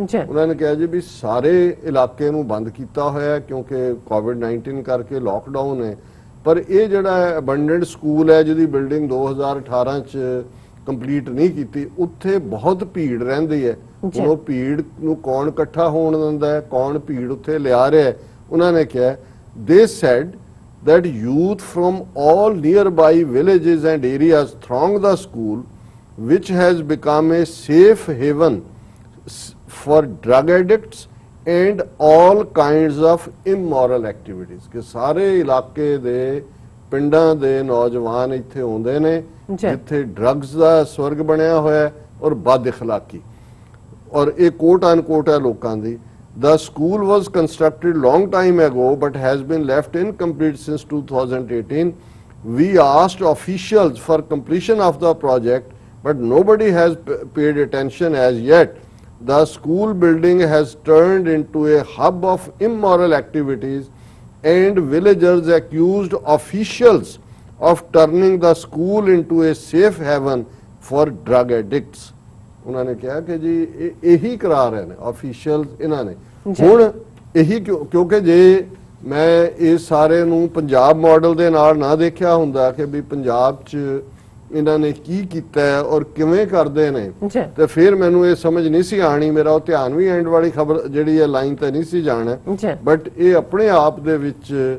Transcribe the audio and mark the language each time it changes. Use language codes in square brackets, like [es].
[pa] ਉਹਨਾਂ ਨੇ ਕਿਹਾ ਜੀ ਵੀ ਸਾਰੇ ਇਲਾਕੇ ਨੂੰ ਬੰਦ ਕੀਤਾ ਹੋਇਆ ਕਿਉਂਕਿ COVID-19 ਕਰਕੇ ਲੋਕਡਾਊਨ ਹੈ, ਪਰ ਇਹ ਜਿਹੜਾ ਅਬੰਡੈਂਟ ਸਕੂਲ ਹੈ ਜਿਹਦੀ ਬਿਲਡਿੰਗ 2018 ਚ ਕੰਪਲੀਟ ਨਹੀਂ ਕੀਤੀ, ਉੱਥੇ ਬਹੁਤ ਭੀੜ ਰਹਿੰਦੀ ਹੈ। ਉਹ ਭੀੜ ਨੂੰ ਕੌਣ ਇਕੱਠਾ ਹੋਣ ਦਿੰਦਾ ਹੈ, ਕੌਣ ਭੀੜ ਉੱਥੇ ਲਿਆ ਰਿਹਾ ਹੈ। ਉਹਨਾਂ ਨੇ ਕਿਹਾ [en] they said that youth from all nearby villages and areas throng the school which has become a safe haven for drug addicts and all kinds of immoral activities। [pa] ਕਿ ਸਾਰੇ ਇਲਾਕੇ ਦੇ ਪਿੰਡਾਂ ਦੇ ਨੌਜਵਾਨ ਇੱਥੇ ਆਉਂਦੇ ਨੇ ਜਿੱਥੇ ਡਰੱਗਸ ਦਾ ਸਵਰਗ ਬਣਿਆ ਹੋਇਆ ਔਰ ਬਦ ਇਖਲਾਕੀ। ਔਰ ਇਹ ਕੋਟ ਅਨਕੋਟ ਹੈ ਲੋਕਾਂ ਦੀ। [en] The school was constructed long time ago but has been left incomplete since 2018. We asked officials for completion of the project, but nobody has paid attention as yet. The school building has turned into a hub of immoral activities, and villagers accused officials of turning the school into a safe haven for drug addicts. [pa] ਉਹਨਾਂ ਨੇ ਕਿਹਾ ਕਿ ਜੀ ਇਹੀ ਕਰਾ ਰਹੇ ਨੇ officials ਇਹਨਾਂ ਨੇ ਹੁਣ ਇਹੀ ਕਿਉਂਕਿ ਜੇ ਮੈਂ ਇਹ ਸਾਰੇ ਨੂੰ ਪੰਜਾਬ ਮਾਡਲ ਦੇ ਨਾਲ ਨਾ ਦੇਖਿਆ ਹੁੰਦਾ ਕਿ ਵੀ ਪੰਜਾਬ 'ਚ ਇਹਨਾਂ ਨੇ ਕੀ ਕੀਤਾ ਹੈ ਔਰ ਕਿਵੇਂ ਕਰਦੇ ਨੇ ਤੇ ਫਿਰ ਮੈਨੂੰ ਇਹ ਸਮਝ ਨਹੀਂ ਸੀ ਆਣੀ ਮੇਰਾ ਉਹ ਧਿਆਨ ਵੀ ਐਂਡ ਵਾਲੀ ਖਬਰ ਜਿਹੜੀ ਹੈ ਲਾਈਨ ਤੇ ਨਹੀਂ ਸੀ ਜਾਣਾ ਬਟ ਇਹ ਆਪਣੇ ਆਪ ਦੇ ਵਿੱਚ